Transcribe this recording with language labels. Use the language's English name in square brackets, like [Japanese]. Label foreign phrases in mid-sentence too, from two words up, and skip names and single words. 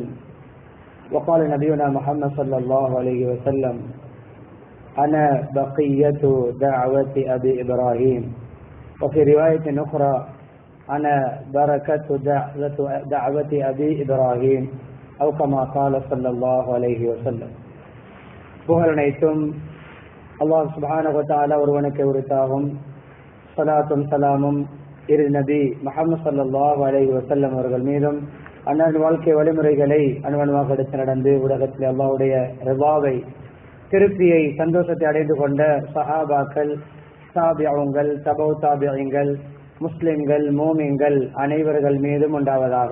[Arabic] وقال نبينا محمد صلى الله عليه وسلم أنا بقية دعوة أبي إبراهيم، وفي رواية أخرى أنا بركة دعوة أبي إبراهيم، أو كما قال صلى الله عليه وسلم. [Tamil] புகழ் அனைத்தும் அல்லாஹ் [Arabic] سبحانه وتعالى [Tamil] ஒருவனுக்கு உரித்தாகும். ஸலாத்தும் ஸலாமும் இரு நபி முஹம்மது [Arabic] صلى الله عليه وسلم [Tamil] அவர்கள் மீதும் அன்னாரின் வாழ்க்கை வழிமுறைகளை அனுவனமாக எடுத்து நடந்து உலகத்தில் அல்லாஹ்வுடைய ரிபாவை திருப்தியை சந்தோஷத்தை அடைந்து கொண்ட சஹாபாக்கள், தாபிஊன்கள், தபௌ தாபிஈன்கள், முஸ்லிம்கள், மூமின்கள் அனைவர்கள் மீதும் உண்டாவதாக.